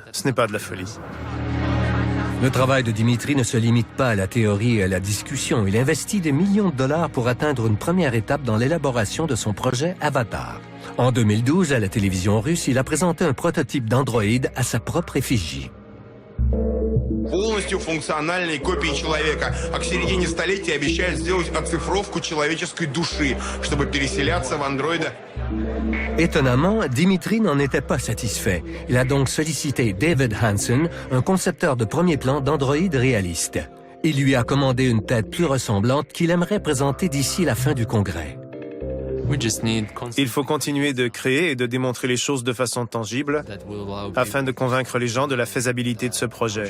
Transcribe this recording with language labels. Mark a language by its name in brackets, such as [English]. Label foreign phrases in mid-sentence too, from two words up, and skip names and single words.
[French] Ce n'est pas de la folie. Le travail de Dimitri ne se limite pas à la théorie et à la discussion. Il investit des millions de dollars pour atteindre une première étape dans l'élaboration de son projet Avatar. En 2012, à la télévision russe, il a présenté un prototype d'androïde à sa propre effigie. [Russian] Полностью функциональной копии человека, а к середине столетия обещают сделать оцифровку человеческой души, чтобы переселяться в андроида. [French] Étonnamment, Dimitri n'en était pas satisfait. Il a donc sollicité David Hansen, un concepteur de premier plan d'androïdes réalistes. Il lui a commandé une tête plus ressemblante qu'il aimerait présenter d'ici la fin du congrès. Il faut continuer de créer et de démontrer les choses de façon tangible afin de convaincre les gens de la faisabilité de ce projet.